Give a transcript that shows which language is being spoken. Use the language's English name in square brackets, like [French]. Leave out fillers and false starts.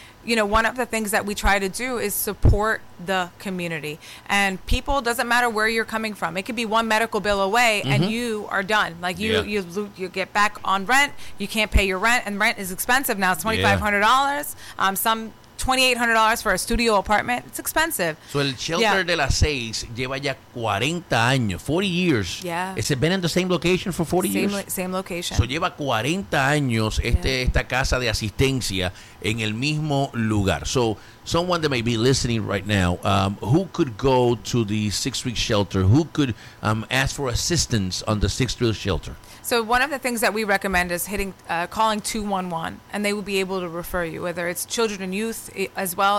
[English] You know, one of the things that we try to do is support the community. And people, doesn't matter where you're coming from. It could be one medical bill away and you are done. Like you get back on rent, you can't pay your rent, and rent is expensive now. It's $2,500. Some $2,800 for a studio apartment. It's expensive. [Spanish] So el shelter de las 6 lleva ya 40 años, [English] 40 years. Yeah. Has it been in the same location for 40 years? Same location. [Spanish] So lleva 40 años esta casa de asistencia en el mismo lugar. [English] So someone that may be listening right now, who could go to the Sixth Street Shelter? Who could ask for assistance on the Sixth Street Shelter? So one of the things that we recommend is calling 211, and they will be able to refer you, whether it's children and youth as well.